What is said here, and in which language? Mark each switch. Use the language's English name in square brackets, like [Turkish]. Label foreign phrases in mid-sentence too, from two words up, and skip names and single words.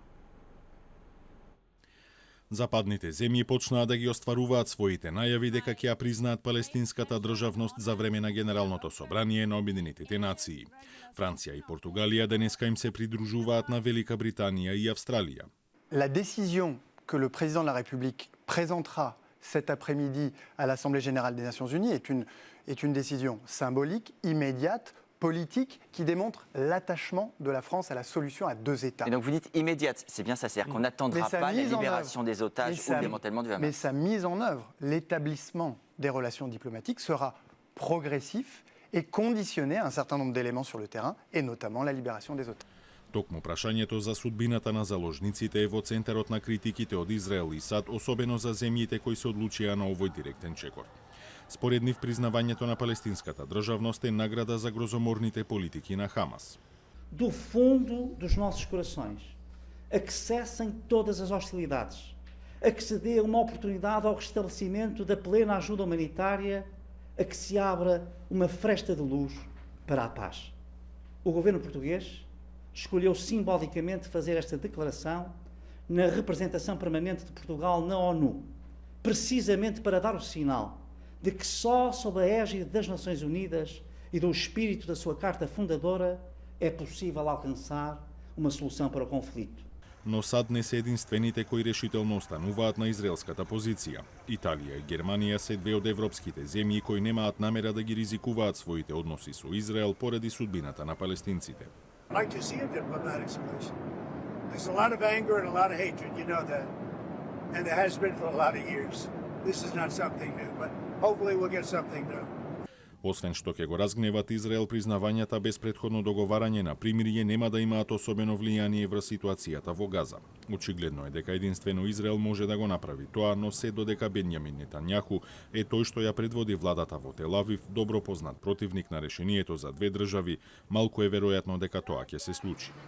[Macedonian] Западните земји почнаа да ги остваруваат своите најави дека ќе ја признаат палестинската државност за време на Генералното собрание на Обединетите нации. Франција и Португалија денеска им се придружуваат на Велика Британија и Австралија. [French] La décision que le président de la République présentera cet après-midi à l'Assemblée générale des Nations unies est une décision symbolique, immédiate, politique qui démontre l'attachement de la France à la solution à deux États. Et donc vous dites immédiate, c'est bien ça, c'est-à-dire qu'on n'attendra pas la libération des otages ou le démantèlement du Hamas. Mais sa mise en œuvre, l'établissement des relations diplomatiques sera progressif et conditionné à un certain nombre d'éléments sur le terrain, et notamment la libération des otages. [Macedonian] Токму прашањето за судбината на заложниците е во центарот на критиките од Израел и САД, особено за земјите кои се одлучија на овој директен чекор. Според нив, признавањето на палестинската државност е награда за грозоморните политики на Хамас. [Portuguese] Do fundo dos nossos corações, a que cessem todas as hostilidades, a que se dê uma oportunidade ao restabelecimento da plena ajuda humanitária, a que se abra uma fresta de luz para a paz. O governo português escolheu simbolicamente fazer esta declaração na representação permanente de Portugal na ONU, precisamente para dar o sinal de que só sob a égide das Nações Unidas e do espírito da sua Carta Fundadora é possível alcançar uma solução para o conflito. [Macedonian] Но САД не се единствените кои решително остануваат на израелската позиција. Италија и Германија се две од европските земји кои немаат намера да ги ризикуваат своите односи со Израел поради судбината на палестинците. [English] Like to see a diplomatic solution. There's a lot of anger and a lot of hatred, you know that. And there has been for a lot of years. This is not something new, but hopefully we'll get something new. [Macedonian] Освен што ќе го разгневат Израел, признавањата без претходно договарање на примирие нема да имаат особено влијание врз ситуацијата во Газа. Очигледно е дека единствено Израел може да го направи тоа, но се додека Бенјамин Нетањаху е тој што ја предводи владата во Тел Авив, добро познат противник на решението за две држави, малку е веројатно дека тоа ќе се случи.